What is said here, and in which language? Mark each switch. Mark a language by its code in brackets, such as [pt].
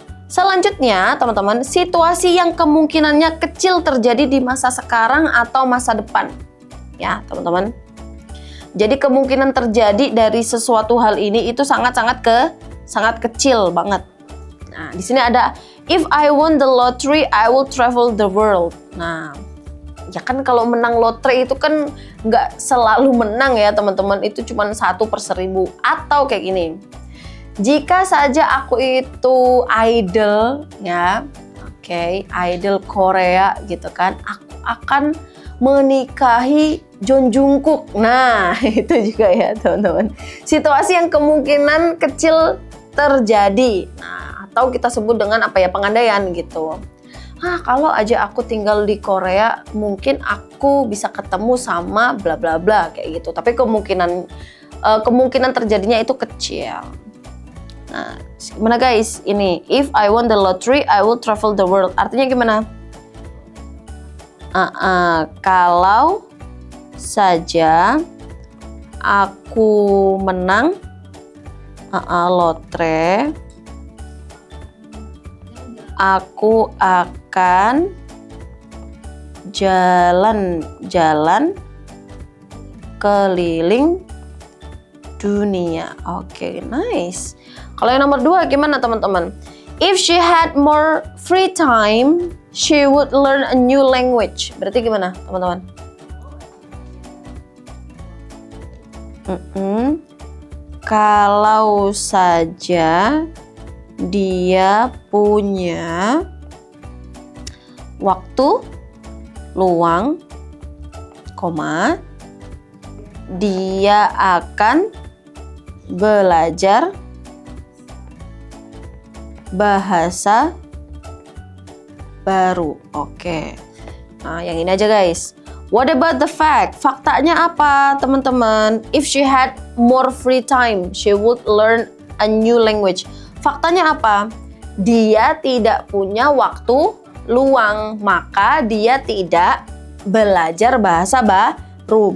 [id] Selanjutnya teman-teman, situasi yang kemungkinannya kecil terjadi di masa sekarang atau masa depan. Ya teman-teman. Jadi kemungkinan terjadi dari sesuatu hal ini itu sangat kecil banget. Nah, di sini ada [en] if I won the lottery, I will travel the world. Nah, [id] Ya kan kalau menang lotre itu kan nggak selalu menang ya teman-teman, itu cuma 1/1000. Atau kayak gini, jika saja aku itu idol ya, oke, idol Korea gitu kan, aku akan menikahi John Jungkook. Nah itu juga ya teman-teman, situasi yang kemungkinan kecil terjadi. Nah, atau kita sebut dengan apa ya, pengandaian gitu. Kalau aja aku tinggal di Korea, mungkin aku bisa ketemu sama bla bla bla kayak gitu. Tapi kemungkinan terjadinya itu kecil. Nah, gimana guys? [en] Ini if I won the lottery, I will travel the world. [id] Artinya gimana? Kalau saja aku menang lotre, aku akan jalan-jalan keliling dunia. Oke, nice. Kalau yang nomor 2 gimana teman-teman? [en] If she had more free time, she would learn a new language. [id] Berarti gimana teman-teman? Kalau saja dia punya waktu luang, dia akan belajar bahasa baru. Oke. Nah, yang ini aja guys. [en] What about the fact? [id] Faktanya apa, teman-teman? [en] If she had more free time, she would learn a new language. [id] Faktanya apa? Dia tidak punya waktu luang, maka dia tidak belajar bahasa baru.